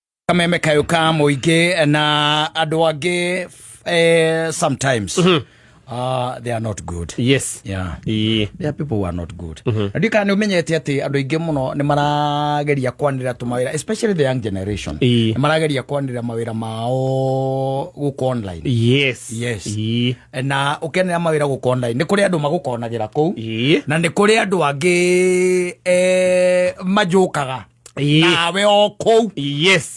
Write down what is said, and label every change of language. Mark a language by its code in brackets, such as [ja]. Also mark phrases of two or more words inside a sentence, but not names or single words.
[ki] kameme kayuka muingi na andu angi [en] sometimes they are not good. Yes. Yeah. There are people who are not good. [ki] Ndika ni umenyete ati andu aingi muno ni marageria kwanira tumawira, [en] especially the young generation. [ki] Ni marageria kwanira mawira mao guko online. [en] Yes. [ki] Na ukenera mawira guko online ni kuri andu magukonagira ku. Na ni kuri andu angi majukaga. Nawe oko. [en] Yes.